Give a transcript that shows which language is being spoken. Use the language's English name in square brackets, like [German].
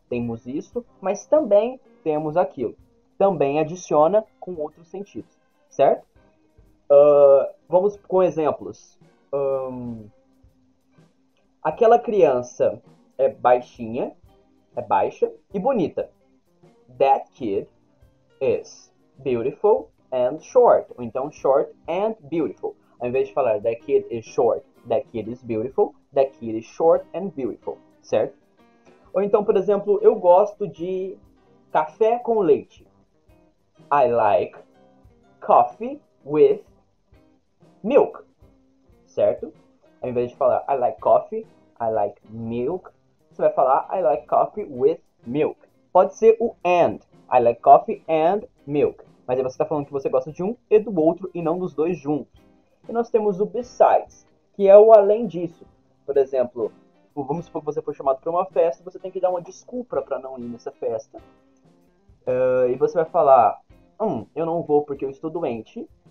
[Portuguese] Temos isso, mas também temos aquilo. Também adiciona com outros sentidos. Certo? Vamos com exemplos. Aquela criança é baixinha, é baixa e bonita. [English] That kid is beautiful and short. [Portuguese] Ou então [English] short and beautiful. [Portuguese] Ao invés de falar [English] that kid is short, that kid is beautiful, that kid is short and beautiful. [Portuguese] Certo? Ou então, por exemplo, eu gosto de café com leite. [English] I like coffee with milk, [Portuguese] certo? Ao invés de falar [English] I like coffee, I like milk, [Portuguese] você vai falar [English] I like coffee with milk. [Portuguese] Pode ser o [English] and, I like coffee and milk. [Portuguese] Mas aí você está falando que você gosta de um e do outro e não dos dois juntos. E nós temos o besides, que é o além disso. Por exemplo, vamos supor que você foi chamado para uma festa, você tem que dar uma desculpa para não ir nessa festa. E você vai falar, eu não vou porque eu estou doente.